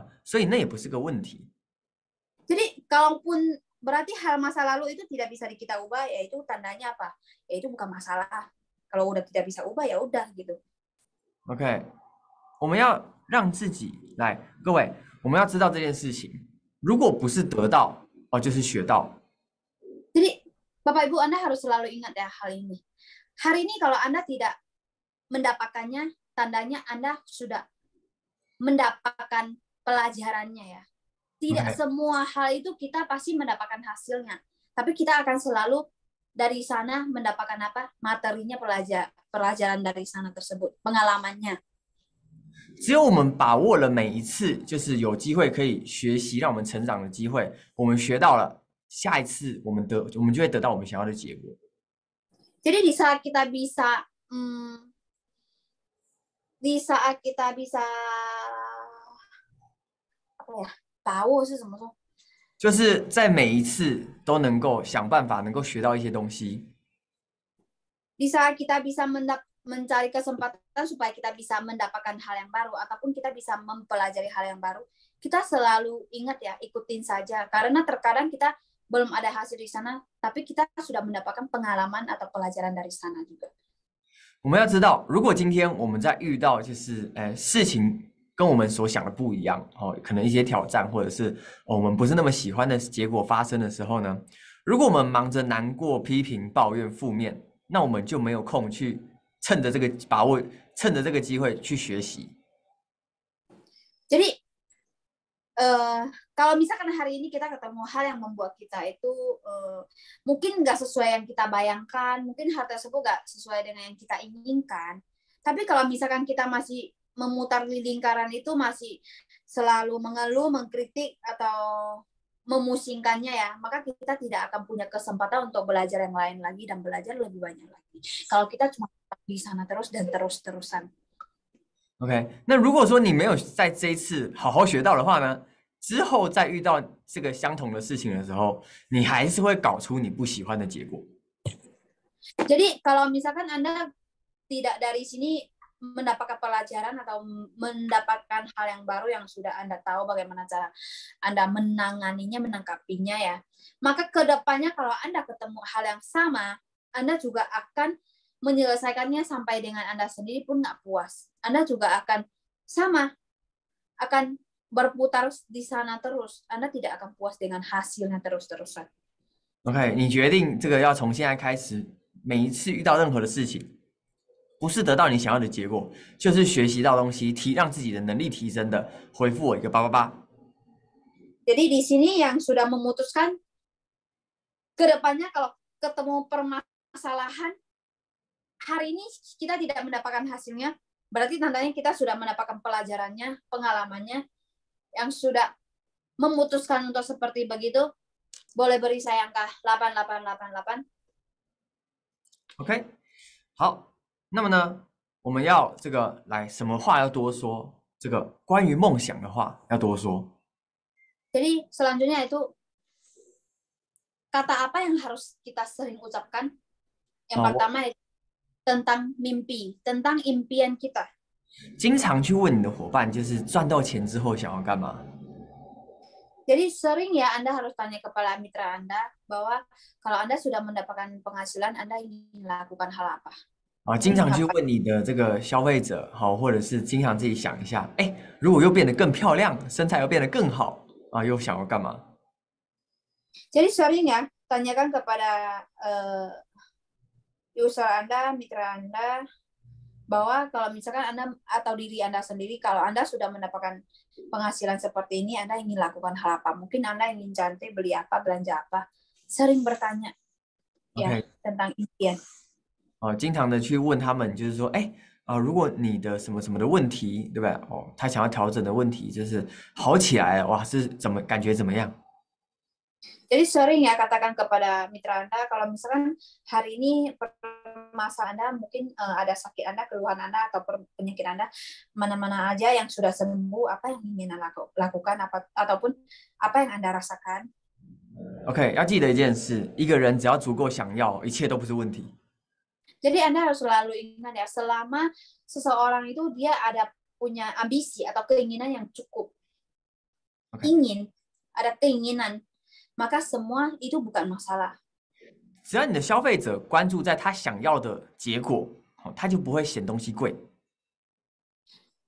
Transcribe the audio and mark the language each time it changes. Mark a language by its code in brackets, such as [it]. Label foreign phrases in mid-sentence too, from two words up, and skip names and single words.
[zh] 所以那也不是个问题。 [id] Jadi kalaupun berarti hal masa lalu itu tidak bisa kita ubah, yaitu tandanya apa? Yaitu bukan masalah. Kalau udah tidak bisa ubah ya udah gitu. [zh] OK， 我们要让自己来，各位，我们要知道这件事情，如果不是得到，就是学到。 [id] Jadi Bapak Ibu Anda harus selalu ingat ya hal ini. Hari ini kalau Anda tidak mendapatkannya, tandanya Anda sudah mendapatkan pelajarannya ya. Tidak semua hal itu kita pasti mendapatkan hasilnya, tapi kita akan selalu dari sana mendapatkan apa? Materinya pelajaran dari sana tersebut, pengalamannya. [zh] 只有我们把握了每一次就是有机会可以学习让我们成长的机会，我们学到了，下一次我们就会得到我们想要的结果。 [id] Jadi di saat kita bisa apa ya? [zh] 把握是怎么说？就是在每一次都能够想办法能够学到一些东西。 [id] Di saat kita bisa mencari kesempatan supaya kita bisa mendapatkan hal yang baru ataupun kita bisa mempelajari hal yang baru, kita selalu ingat ya, ikutin saja. Karena terkadang kita belum ada hasil di sana, tapi kita sudah mendapatkan pengalaman atau pelajaran dari sana juga. [zh] 我们要知道，如果今天我们在遇到就是事情跟我们所想的不一样，可能一些挑战或者是我们不是那么喜欢的结果发生的时候呢，如果我们忙着难过、批评、抱怨、负面，那我们就没有空去趁着这个机会去学习。 [id] Jadi kalau misalkan hari ini kita ketemu hal yang membuat kita itu mungkin nggak sesuai yang kita bayangkan, mungkin hal tersebut nggak sesuai dengan yang kita inginkan. Tapi kalau misalkan kita masih memutar di lingkaran itu, masih selalu mengeluh, mengkritik atau memusingkannya ya, maka kita tidak akan punya kesempatan untuk belajar yang lain lagi dan belajar lebih banyak lagi. Kalau kita cuma di sana terus dan terus-terusan. [zh] OK， 那如果说你没有在这一次好好学到的话呢，之后再遇到这个相同的事情的时候，你还是会搞出你不喜欢的结果。 [id] Jadi kalau misalkan Anda tidak dari sini mendapatkan pelajaran atau mendapatkan hal yang baru yang sudah Anda tahu bagaimana cara Anda menanganinya, menangkapinya ya, maka kedepannya kalau Anda ketemu hal yang sama, Anda juga akan menyelesaikannya sampai dengan Anda sendiri pun nggak puas. Anda juga akan sama, akan berputar di sana terus. Anda tidak akan puas dengan hasilnya terus-terusan. [zh] OK， 你决定这个要从现在开始，每一次遇到任何的事情，不是得到你想要的结果，就是学习到东西，让自己的能力提升的，回复我一个888。 [id] Jadi di sini yang sudah memutuskan kedepannya kalau ketemu permasalahan, hari ini kita tidak mendapatkan hasilnya, berarti tandanya kita sudah mendapatkan pelajarannya, pengalamannya, yang sudah memutuskan untuk seperti begitu, boleh beri saya angka 8888. [zh] OK， 好，那么呢，我们要这个来什么话要多说？这个关于梦想的话要多说。 [id] Jadi selanjutnya itu kata apa yang harus kita sering ucapkan? Yang pertama tentang mimpi, tentang impian kita. [zh] 经常去问你的伙伴，就是赚到钱之后想要干嘛？ [id] Jadi sering ya Anda harus tanya kepada mitra Anda bahwa kalau Anda sudah mendapatkan penghasilan, Anda ingin lakukan hal apa? [zh] 经常去问你的这个消费者，或者是经常自己想一下，如果又变得更漂亮，身材又变得更好，又想要干嘛？ [id] Jadi sering ya tanyakan kepada user Anda, mitra Anda, bahwa kalau misalkan Anda atau diri Anda sendiri, kalau Anda sudah mendapatkan penghasilan seperti ini, Anda ingin lakukan hal apa? Mungkin Anda ingin cantik, beli apa, belanja apa? Sering bertanya ya tentang impian. [zh] 经常的去问他们，就是说，如果你的什么什么的问题，对不对？他想要调整的问题就是好起来，哇，是感觉怎么样？ [id] Jadi sering ya katakan kepada mitra Anda, kalau misalkan hari ini permasalahan Anda mungkin ada sakit Anda, keluhan Anda atau penyakit Anda, mana-mana aja yang sudah sembuh, apa yang ingin Anda lakukan, ataupun apa yang Anda rasakan. [zh] OK， 要记得一件事，一个人只要足够想要，一切都不是问题。 [id] Jadi Anda harus selalu ingat ya, selama seseorang itu dia ada punya ambisi atau keinginan yang cukup, ingin, ada keinginan, maka semua itu bukan masalah. [zh] 只要你的消费者关注在他想要的结果，他就不会嫌东西贵。